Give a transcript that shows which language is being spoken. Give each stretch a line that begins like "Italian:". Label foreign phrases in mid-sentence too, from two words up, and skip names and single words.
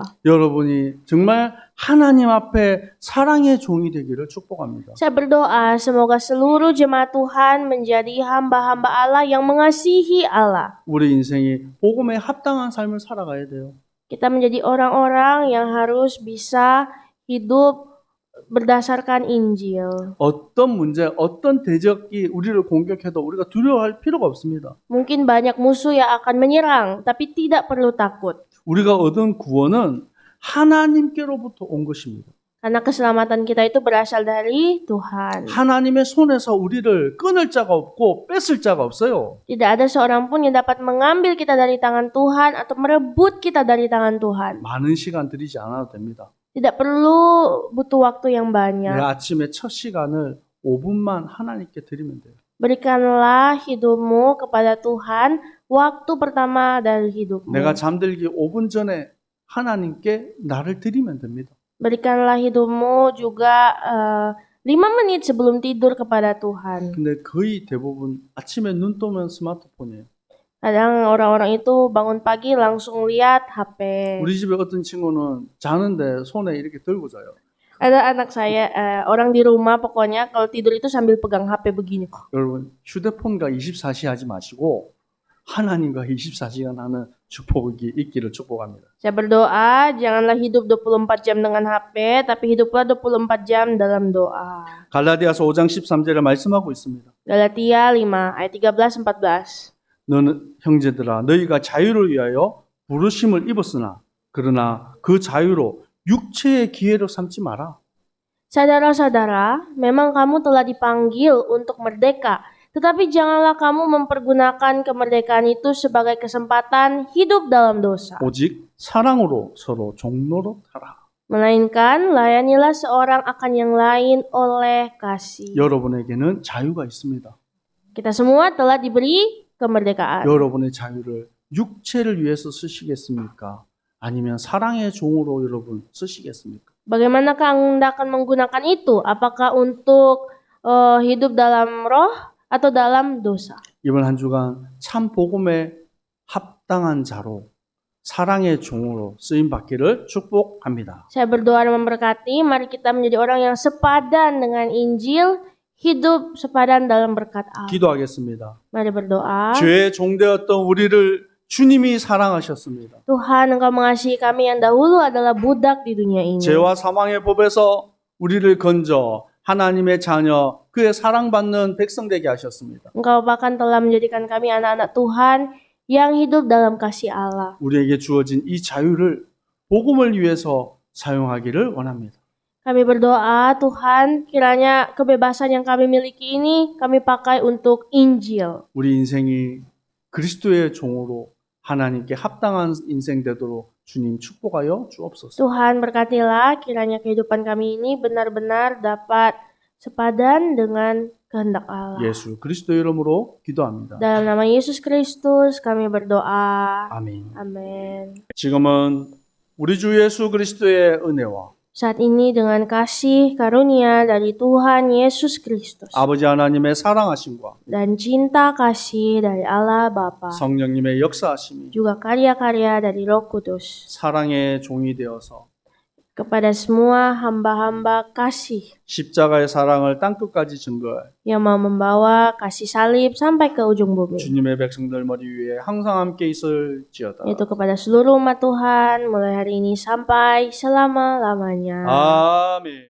Korean: 여러분이 정말 하나님 앞에 사랑의 종이 되기를 축복합니다.
Indonesian: Saya berdoa semoga seluruh jemaat Tuhan menjadi hamba-hamba Allah yang mengasihi Allah.
Korean: 우리 인생이 복음에 합당한 삶을 살아가야 돼요.
Indonesian: Kita menjadi orang-orang yang harus bisa hidup berdasarkan Injil.
Korean: 어떤 문제, 어떤 대적이 우리를 공격해도 우리가 두려워할 필요가 없습니다.
Indonesian: Mungkin banyak musuh yang akan menyerang, tapi tidak perlu takut.
Korean: 우리가 얻은 구원은 하나님께로부터 온 것입니다.
Indonesian: Karena keselamatan kita itu berasal dari Tuhan.
Korean: 하나님의 손에서 우리를 끊을 자가 없고 뺏을 자가 없어요.
Indonesian: Tidak ada seorang pun yang dapat mengambil kita dari tangan Tuhan atau merebut kita dari tangan Tuhan.
Korean: 많은 시간 들이지 않아도 됩니다.
Indonesian: Tidak perlu butuh waktu yang
Korean: 내
Indonesian: banyak.
Korean: 아침에 첫 시간을 5분만 하나님께 드리면 돼요.
Indonesian: Berikanlah hidupmu kepada Tuhan waktu pertama dari hidupmu.
Korean: 내가 잠들기 5분 전에 하나님께 나를 드리면 됩니다.
Indonesian: Berikanlah hidupmu juga 5 menit sebelum tidur kepada Tuhan.
Korean: 근데 거의 대부분 아침에 눈 뜨면 스마트폰이에요.
Indonesian: Kadang orang-orang itu bangun pagi langsung lihat HP.
Korean: 우리 집에 어떤 친구는 자는데 손에 이렇게 들고 자요.
Indonesian: Ada anak saya, orang di rumah pokoknya kalau tidur itu sambil pegang HP begini.
Korean: 여러분 휴대폰과 24시 하지 마시고 하나님과 24시간 하는 축복이 있기를 축복합니다.
Indonesian: Saya berdoa janganlah hidup 24 jam dengan HP, tapi hiduplah 24 jam dalam doa.
Korean: 갈라디아서 5장 13절에 말씀하고 있습니다.
Indonesian: Galatia 5 ayat 13-14.
Korean: 너는 형제들아 너희가 자유를 위하여 부르심을 입었으나 그러나 그 자유로 육체의 기회로 삼지 마라.
Indonesian: Saudara-saudara, memang kamu telah dipanggil untuk merdeka, tetapi janganlah kamu mempergunakan kemerdekaan itu sebagai kesempatan hidup dalam dosa.
Korean: 오직 사랑으로 서로 종로로 타라.
Indonesian: Melainkan layanilah seorang akan yang lain oleh kasih.
Korean: 여러분에게는 자유가 있습니다.
Indonesian: Kita semua telah diberi kemerdekaan.
Korean: 여러분의 자유를 육체를 위해서 쓰시겠습니까? 아니면 사랑의 종으로 여러분 쓰시겠습니까?
Indonesian: Bagaimanakah Anda akan menggunakan itu? Apakah untuk hidup dalam roh atau dalam dosa?
Korean: 이번 한 주간 참 복음에 합당한 자로 사랑의 종으로 쓰임 받기를 축복합니다.
Indonesian: Saya berdoa dan memberkati, mari kita menjadi orang yang sepadan dengan Injil, hidup sepadan dalam berkat Allah.
Korean: 기도하겠습니다.
Indonesian: Mari berdoa.
Korean: 죄의 종되었던 우리를 주님이 사랑하셨습니다.
Indonesian: Tuhan, Engkau mengasihi kami yang dahulu adalah budak di dunia ini.
Korean: 죄와 사망의 법에서 우리를 건져 하나님의 자녀, 그의 사랑받는 백성 되게 하셨습니다.
Indonesian: Engkau bahkan telah menjadikan kami anak-anak Tuhan yang hidup dalam kasih Allah.
Korean: 우리에게 주어진 이 자유를 복음을 위해서 사용하기를 원합니다.
Indonesian: Kami berdoa, Tuhan, kiranya kebebasan yang kami miliki ini kami pakai untuk Injil.
Korean: 우리 인생이 그리스도의 종으로 하나님께 합당한 인생 되도록 주님 축복하여 주옵소서.
Indonesian: Tuhan berkatilah kiranya kehidupan kami ini benar-benar dapat sepadan dengan kehendak Allah.
Korean: 예수 그리스도 이름으로 기도합니다.
Indonesian: Dalam nama Yesus Kristus kami berdoa.
Korean: 아멘.
Indonesian: Amin.
Korean: 지금은 우리 주 예수 그리스도의 은혜와
Indonesian: Saat ini dengan kasih karunia dari Tuhan Yesus Kristus
Korean: 아버지 하나님의 사랑하심과
Indonesian: dan cinta kasih dari Allah Bapa,
Korean: 성령님의 역사하심이
Indonesian: juga karya-karya dari Roh Kudus
Korean: 사랑의 종이 되어서
Indonesian: kepada semua hamba-hamba kasih
Korean: 십자가의 사랑을 땅끝까지 증거할
Indonesian: yang mau membawa kasih salib sampai ke ujung bumi.
Korean: 주님의 백성들 머리 위에 항상 함께 있을지어다.
Indonesian: Yaitu kepada seluruh umat Tuhan mulai hari ini sampai selama-lamanya.
Korean: 아멘.